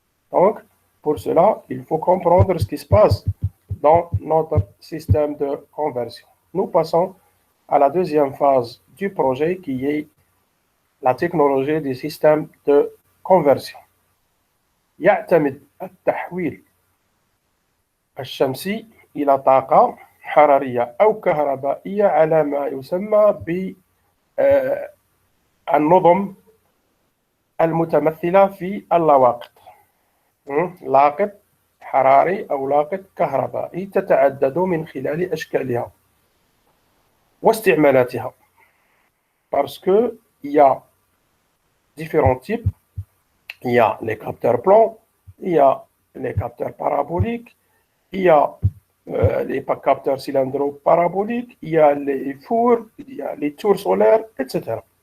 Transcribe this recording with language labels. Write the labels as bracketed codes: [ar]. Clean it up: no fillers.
[fr] Donc, pour cela, il faut comprendre ce qui se passe dans notre système de conversion. Nous passons à la deuxième phase du projet, qui est la technologie des systèmes de conversion. [ar] يعتمد التحويل الشمسي إلى طاقة حرارية أو كهربائية على ما يسمى بالنظم المتمثلة في اللاواقط. لاقط حراري أو لاقط كهربائي تتعدد من خلال أشكالها واستعمالاتها. [fr] Parce que il y a différents types. Il y a les capteurs plans, il y a les capteurs paraboliques, il y a les capteurs cylindro-paraboliques, il y a les fours, il y a les tours solaires, etc.